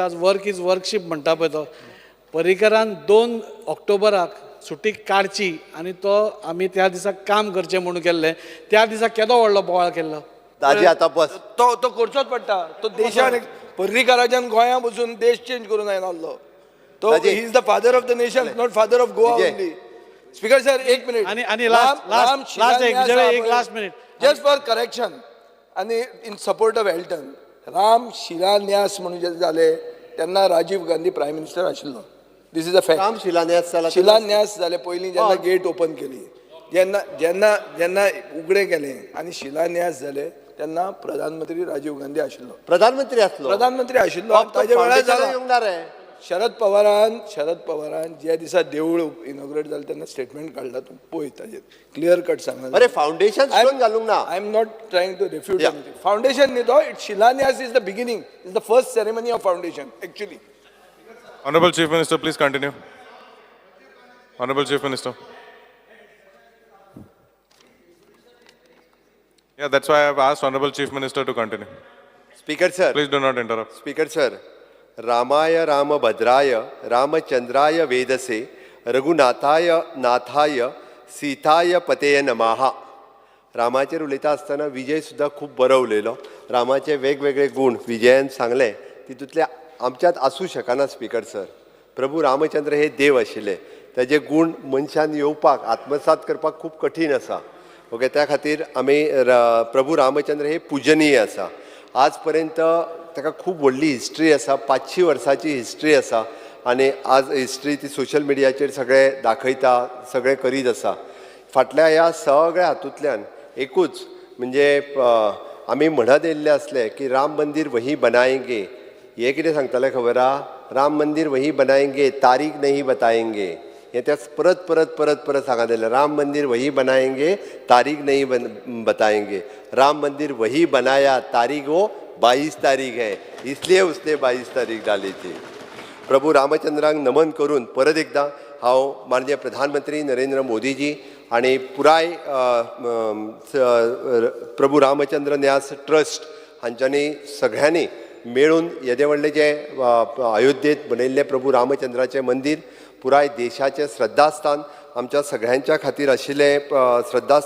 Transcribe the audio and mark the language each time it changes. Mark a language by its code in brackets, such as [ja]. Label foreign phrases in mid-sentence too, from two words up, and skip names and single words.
[kok] आज [en] work is workship [kok] म्हणटा पळय तो पर्रीकरान 2 ऑक्टोबराक सुटी काडची आनी तो आमी त्या दिसा काम करचें म्हणून केल्लें. त्या दिसा केदो व्हडलो बोवाळ केल्लो. ताजी आतां बस तो करचोच पडटा. तो देशान पर्रीकाराच्यान गोंया बसून देश चेंज करून आयलो. [en] तो he is the father of the nation, not father of Goa only. Speaker sir [kok] एक मिनिट. आनी [en] last minute just for correction आनी in support of Elton. [kok] राम शिलान्यास म्हणून जे जाले तेन्ना राजीव गांधी [en] prime minister [kok] आशिल्लो. [en] this is a fact. [kok] राम शिलान्यास जाला. शिलान्यास जाले पयलीं जेन्ना गेट ओपन केली, जेन्ना उगडें केलें आनी शिलान्यास जाले तेन्ना प्रधानमंत्री राजीव गांधी आशिल्लो. प्रधानमंत्री आसलो. ताज्या वेळार जाला. येवंक ना रे. शरद पवारान ज्या दिसा देवूळ इनॉग्रेट जालें तेन्ना स्टेटमेंट काडला. तूं पळय ताजेर [en] clear cut [kok] सांगला. अरे [en] foundation stone [kok] घालूंक ना. [en] I am not trying to refute anything. [kok] फावंडेशन न्ही तो, [en] it शिलान्यास is the beginning, is the first ceremony of foundation actually. Honorable Chief Minister, please continue. Honorable Chief Minister. Yeah, that's why I've asked Honorable Chief Minister to continue. Speaker sir. Please do not interrupt. Speaker sir. [sa] रामाय रामभद्राय रामचंद्राय वेदसे रघुनाथाय नाथाय सीताय पतेय नमः. [kok] रामाचेर उलयता आसतना विजय सुद्दां खूब बरो उलयलो. रामाचे वेगवेगळे गुण विजयान सांगले तितूंतले आमच्यात आसूं शकना. स्पीकर सर, प्रभू रामचंद्र हे देव आशिल्ले. ताजे गुण मनशान येवपाक आत्मसात करपाक खूब कठीण आसा. ओके, त्या खातीर आमी प्रभू रामचंद्र हे पूजनीय आसा. आज पर्यंत ताका खूब व्हडली हिस्ट्री आसा. 500 वर्सांची हिस्ट्री आसा. आनी आज हिस्ट्री ती सोशल मिडियाचेर सगळे दाखयता, सगळे करीत आसा. फाटल्या ह्या सगळ्या हातूंतल्यान एकूच म्हणजे आमी म्हणत येयल्ले आसले की [hi] राम मंदिर वही बनाएंगे. [kok] हे कितें सांगताले खबर आहा? [hi] राम मंदिर वही बनाएंगे, तारीख नहीं बताएंगे. [kok] हे त्या परत परत परत परत सांगत येयलें. [hi] राम मंदिर वही बनाएंगे, तारीख नहीं बताएंगे. राम मंदिर वही बनाया, तारीख वो 22 तारीख है, इसलिए उसने 22 तारीख डाली थी. [kok] प्रभू रामचंद्राक नमन करून परत एकदां हांव माननीय प्रधानमंत्री नरेंद्र मोदीजी आणि पुराय प्रभू रामचंद्र न्यास ट्रस्ट हांच्यांनी सगळ्यांनी मेळून येदे व्हडले जे अयोध्येत बनयल्लें प्रभू रामचंद्राचें मंदिर पुराय देशाचें श्रद्धास्थान आमच्या सगळ्यांच्या खातीर आशिल्लें श्रद्धास्थान.